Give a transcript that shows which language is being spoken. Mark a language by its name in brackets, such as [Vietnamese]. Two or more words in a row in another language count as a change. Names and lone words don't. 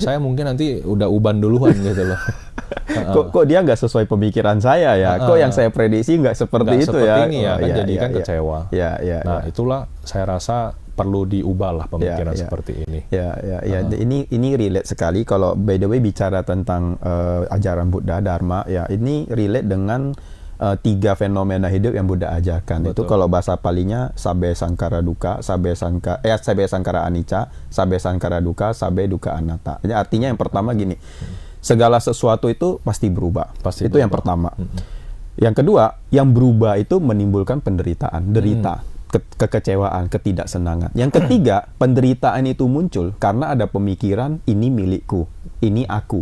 [Indonesian] Saya mungkin nanti udah uban duluan gitu loh. Kok dia nggak sesuai pemikiran saya ya? Kok yang saya prediksi nggak seperti itu seperti ya? ini ya, kan jadi kan kecewa. Nah, itulah saya rasa perlu diubah lah pemikiran seperti ini. Ini relate sekali. Kalau [English] by the way [Indonesian] bicara tentang ajaran Buddha Dharma, ya ini relate dengan 3 fenomena hidup yang Buddha ajarkan. Itu kalau bahasa Palinya [Pali] Sabbe Sankara Dukkha, Sabbe Sankara Anicca, Sabbe Sankara Dukkha, Sabbe Dukkha Anatta. [Indonesian] Jadi artinya yang pertama gini, segala sesuatu itu pasti berubah. Itu yang pertama. Yang kedua, yang berubah itu menimbulkan penderitaan, derita, kekecewaan, ketidaksenangan. Yang ketiga, penderitaan itu muncul karena ada pemikiran ini milikku, ini aku.